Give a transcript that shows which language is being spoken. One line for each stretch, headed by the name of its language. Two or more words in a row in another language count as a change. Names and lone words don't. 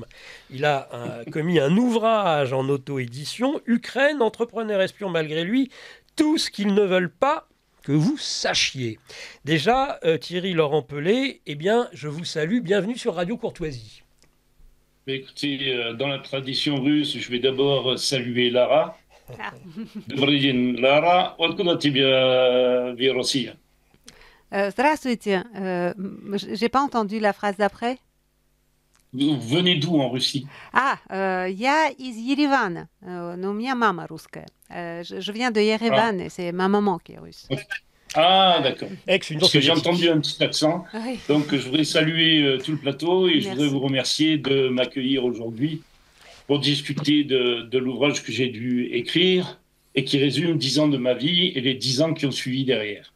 French: Il a commis un ouvrage en auto-édition, Ukraine, entrepreneur espion malgré lui, tout ce qu'ils ne veulent pas que vous sachiez. Déjà, Thierry Laurent Pellé, eh bien, je vous salue, bienvenue sur Radio Courtoisie. Écoutez, dans la tradition russe, je vais d'abord saluer Lara.
Russian: Добрый день, Lara. Откуда тебя в России? Здравствуйте.
French: J'ai pas entendu la phrase d'après. Vous venez d'où en Russie?
Russian: Я из Еревана, но у меня мама русская.
French: Je viens de Yerevan et c'est ma maman qui est russe. Ah, d'accord. Parce que j'ai entendu un petit accent. Oui. Donc, je voudrais saluer tout le plateau et je voudrais vous remercier de m'accueillir aujourd'hui pour discuter de l'ouvrage que j'ai dû écrire et qui résume 10 ans de ma vie et les 10 ans qui ont suivi derrière.